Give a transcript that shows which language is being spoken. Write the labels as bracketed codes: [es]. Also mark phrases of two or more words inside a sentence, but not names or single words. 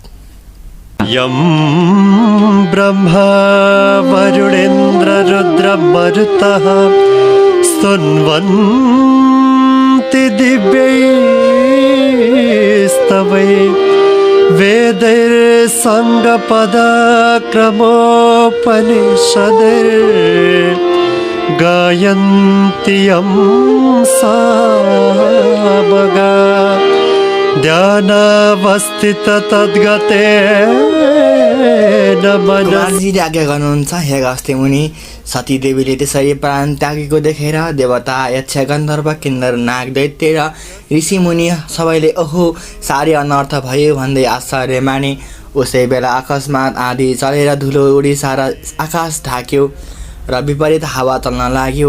[sa] यं ब्रह्मा वरुणेन्द्र रुद्र मरुतः स्तुन्वन्ति दिव्यैस्तवै वेदैर्सङ्गपदक्रमोपनिषदैर्गायन्ति यं सामगा ध्यानावस्थित तद्गतेन मनः। [ne] कुमारजीले आज्ञा गर्नुहुन्छ, हे अगस्त्य मुनि, सतीदेवीले त्यसरी प्राण त्यागेको देखेर देवता, यक्ष, गन्धर्व, किन्नर, नाग, दैत्य र ऋषिमुनि सबैले ओहो साह्रै अनर्थ भयो भन्दै आश्चर्य माने। उसै बेला अकस्मात आँधी चलेर धुलो उडी सारा आकाश ढाक्यो र विपरीत हावा चल्न लाग्यो।